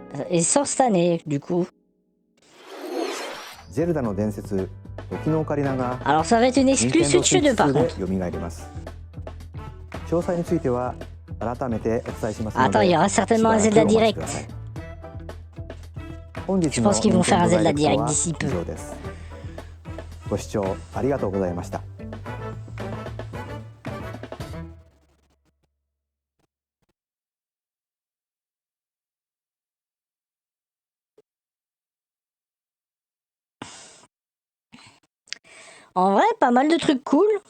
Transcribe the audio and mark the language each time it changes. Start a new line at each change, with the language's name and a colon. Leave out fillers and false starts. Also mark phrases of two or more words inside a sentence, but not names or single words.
French: et sort cette année, du coup.
Japanese: Zelda の伝説、時のオカリナが
French: Alors ça va être une exclue Switch 2 par contre.
Japanese: 蘇ります。詳細については改めてお伝えしますので。
French: Attends, il y aura certainement un Zelda Direct. Je pense qu'ils vont faire un Zelda Direct d'ici peu.
Japanese: ご視聴ありがとうございました。
French: En vrai, pas mal de trucs cool.